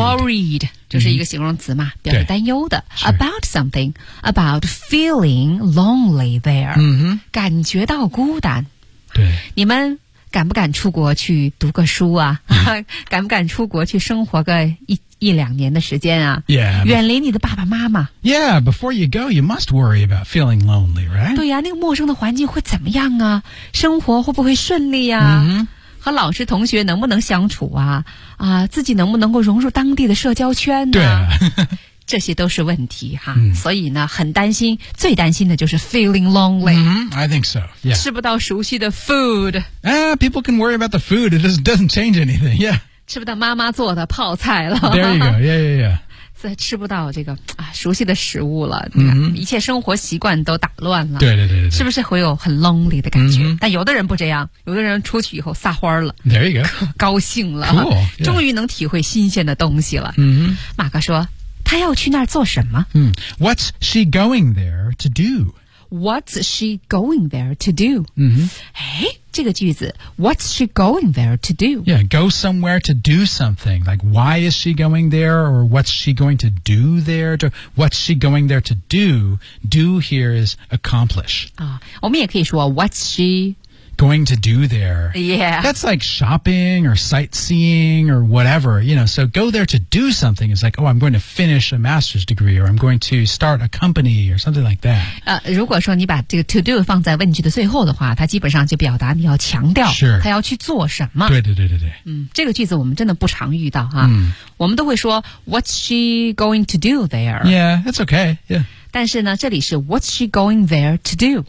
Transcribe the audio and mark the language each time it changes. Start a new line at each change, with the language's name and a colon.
Chinese: Worried. 就是一个形容词嘛、mm-hmm. 表示担忧的。
English: About something. About feeling lonely there.、 Mm-hmm.
Chinese: 感觉到孤单。对。你们敢不敢出国去读个书啊敢不敢出国去生活个 一两年的时间啊
English: yeah,
Chinese: 远离你的爸爸妈妈
English: Yeah, before you go, you must worry about feeling lonely, right?
Chinese: 对呀、啊、那个陌生的环境会怎么样啊生活会不会顺利啊、 mm-hmm. 和老师同学能不能相处啊啊，自己能不能够融入当地的社交圈啊对啊这些都是问题哈、嗯、所以呢很担心最担心的就是
English: feeling lonely、 mm-hmm, I think so、yeah.
Chinese: 吃不到熟悉的 food、
English: People can worry about the food It doesn't change anything、yeah.
Chinese: 吃不到妈妈做的泡菜了
English: There you go Yeah yeah yeah
Chinese: 在吃不到这个、熟悉的食物了、 mm-hmm. 一切生活习惯都打乱了对对对对是不是会有很 lonely 的感觉、 mm-hmm. 但有的人不这样有的人出去以后撒欢了
English: There you go
Chinese: 高兴了
English: cool,、yeah.
Chinese: 终于能体会新鲜的东西了、 mm-hmm. 马克说他要去那儿做什么、
English: What's she going there to do? What's she going there to do?、 Mm-hmm.
Chinese: 诶这个句子
English: What's she going there to do? Yeah, go somewhere to do something. Like, why is she going there? Or what's she going to do there? What's she going there to do? Do here is accomplish.、
Chinese: 我们也可以说
English: What's she going to do there. Yeah. That's like shopping or sightseeing or whatever, you know. So go there to do something is like, oh, I'm going to finish a master's degree or I'm going to start a company or something like that.
Chinese: 如果说你把这个 to do 放在问句的最后的话，它基本上就表达你要强调他要去做什么。对对对对对。嗯，这个句子我们真的不常遇到哈。嗯。我们都会说
English: what's she going to do there? Yeah, that's okay. Yeah.
Chinese: 但是呢，这里是
English: What's she going there to do?